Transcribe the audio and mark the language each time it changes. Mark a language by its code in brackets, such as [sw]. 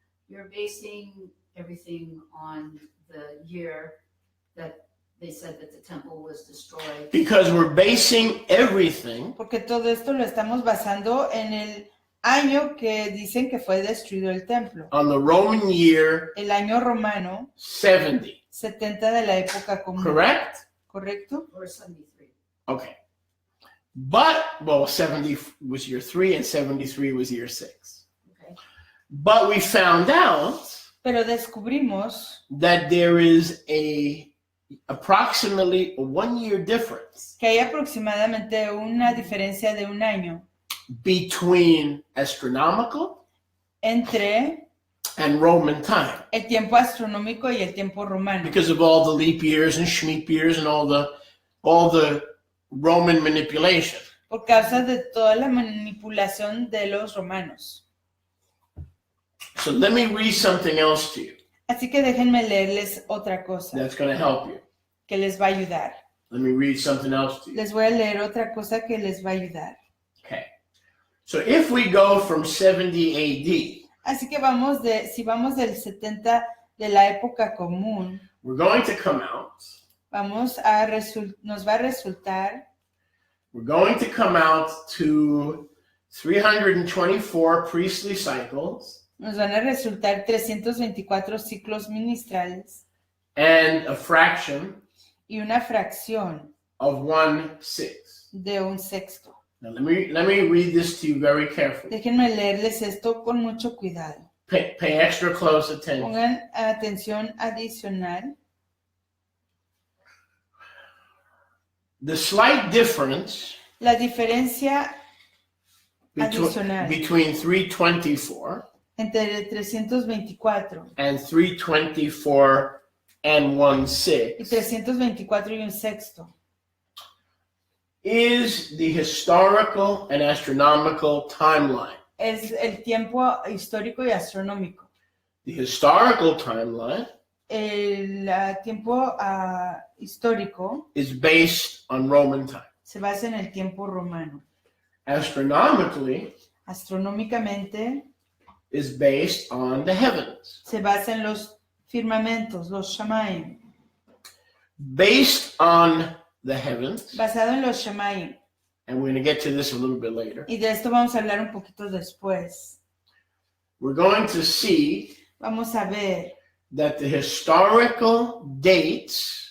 [en] You're basing everything on the year that they said that the temple was destroyed. Because we're basing everything [es] Porque todo esto lo estamos basando en el año que dicen que fue destruido el templo. [en] on the Roman year [es] El año romano [en] 70, [es] 70 de la época común. [en] correct? [es] ¿Correcto? [en] Or 73. Okay. But, well, 70 was year 3 and 73 was year 6. Okay. But we found out [es] Pero descubrimos [en] that there is approximately a 1-year difference [es] que hay aproximadamente una diferencia de un año [en] between astronomical [es] entre [en] and Roman time [es] el tiempo astronómico y el tiempo romano. [en] because of all the leap years and Shemitah years and all the Roman manipulation. [es] Por causa de toda la manipulación de los romanos. [en] So let me read something else to you [es] Así que déjenme leerles otra cosa [en] that's going to help you. [es] que les va a ayudar. [en] Let me read something else to you. [es] Les voy a leer otra cosa que les va a ayudar. [en] Okay. So if we go from 70 AD, [es] Así que si vamos del 70 de la época común, [en] we're going to come out. [es] nos va a resultar, [en] We're going to come out to 324 priestly cycles [es] nos van a resultar 324 ciclos ministrales [en] and a fraction [es] y una fracción [en] of 1/6. [es] de un sexto. [en] Now let me read this to you very carefully. [es] Déjenme leerles esto con mucho cuidado. [en] Pay extra close attention. [es] Pongan atención adicional. [en] The slight difference [es] La diferencia adicional [en] between 324 [es] entre 324 [en] and 324 and 1/6 [es] 324 y un sexto [en] is the historical and astronomical timeline. [es] es el tiempo histórico y astronómico. [en] The historical timeline [es] El tiempo histórico [en] is based on Roman time. [es] se basa en el tiempo romano. [en] Astronomically [es] Astronómicamente [en] is based on the heavens. [es] se basa en los firmamentos, los Shamayim. [en] Based on the heavens, [es] Basado en los Shamayim. [en] and we're going to get to this a little bit later, [es] Y de esto vamos a hablar un poquito después. [en] we're going to see [es] Vamos a ver [en] that the historical dates